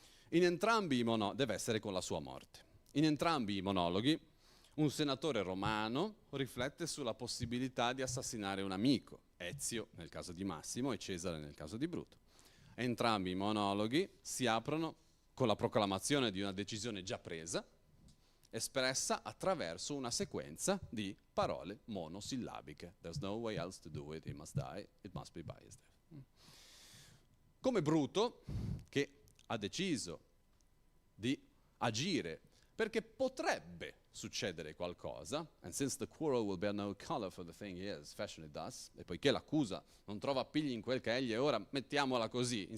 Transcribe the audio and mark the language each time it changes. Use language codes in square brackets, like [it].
[it] In entrambi deve essere con la sua morte. In entrambi i monologhi un senatore romano riflette sulla possibilità di assassinare un amico, Ezio nel caso di Massimo e Cesare nel caso di Bruto. Entrambi i monologhi si aprono con la proclamazione di una decisione già presa, espressa attraverso una sequenza di parole monosillabiche. [en] "There's no way else to do it, he must die, it must be by his death". [it] Come Bruto, che ha deciso di agire perché potrebbe succedere qualcosa, [en] "and since the quarrel will bear no color for the thing he is, fashion it does", [it] e poiché l'accusa non trova appigli in quel che egli è ora, mettiamola così.